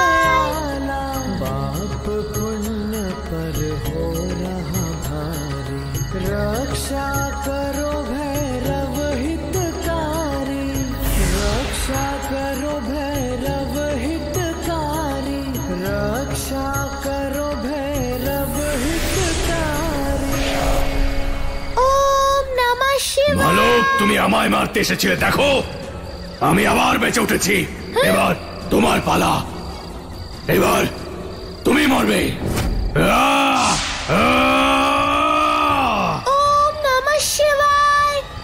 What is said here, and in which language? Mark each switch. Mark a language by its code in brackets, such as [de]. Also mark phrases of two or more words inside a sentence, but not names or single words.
[hi] रक्षा करो भैरव हितकारी, रक्षा करो भैरव हितकारी, रक्षा करो भैरव हितकारी। [sa] ওম নমঃ শিবায়। [bn] বালক, তুমি আমায় মারতে এসেছিলে, দেখো আমি আবার বেঁচে উঠেছি। এবার তোমার পালা, এবার তুমি মরবে। [sa] ওম নমঃ শিবায়।